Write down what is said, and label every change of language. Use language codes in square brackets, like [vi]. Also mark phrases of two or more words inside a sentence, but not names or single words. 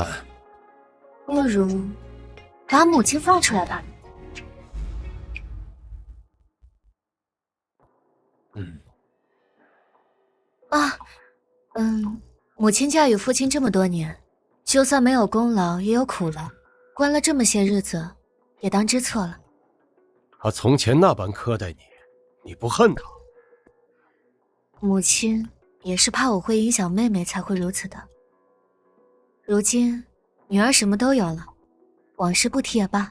[zh] 不如把母親放出來吧。母親嫁與父親這麼多年，就算沒有功勞，也有苦勞，關了這麼些日子，也當知錯了。他從前那般苛待你，你不恨他？母親也是怕我會影響妹妹才會如此的。如今女兒什麼都有了，往事不提也罷。